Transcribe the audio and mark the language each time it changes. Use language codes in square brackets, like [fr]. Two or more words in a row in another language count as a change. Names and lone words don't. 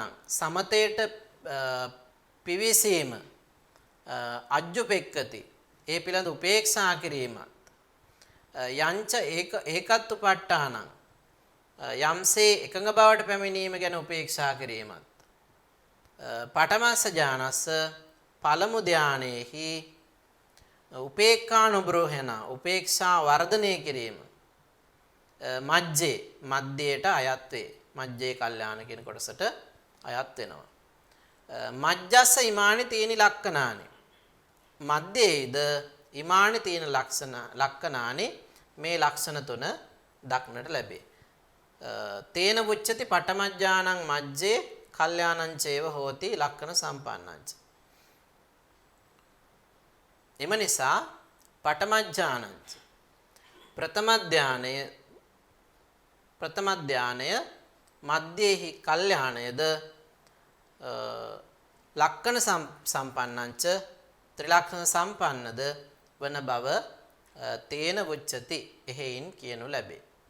[si] සමතේට පිවිසීම අජ්ජුපෙක්ඛති ඒ පිළිබඳ උපේක්ෂා කිරීමත් [pa] යංච ඒකත්තුපට්ඨානං [si] යම්සේ එකඟ බවට පැමිණීම ගැන උපේක්ෂා කිරීමත් [pa] පඨමස්ස ඥානස්ස [si] පළමු ධානයේහි උපේක්ඛානුබ්‍රෝහණ උපේක්ෂා වර්ධනය කිරීම මජ්ජේ මධ්‍යයට අයත් වේ. [pa] මජ්ජේ කල්යාණ [si] කියන කොටසට අයත් වෙනවා. [pa] මජ්ජස්ස ඉමානි තීනි ලක්කනානි මධ්‍යේද ඉමානි තීන ලක්කනානි [si] මේ ලක්ෂණ තුන දක්නට ලැබේ. [pa] තේන උච්චති පඨමඥානං මජ්ජේ කල්යාණං චේව හෝති ලක්කන සම්පන්නංච. [si] එම නිසා පඨමඥානංච ප්‍රථම ධානය මධ්‍යේහි කල්යාණයද [pa] ලක්කන සම්පන්නංච [si] ත්‍රිලක්ෂණ සම්පන්නද වන බව [pa] තේන උච්චති [si] එහෙයින් කියනු ලැබේ.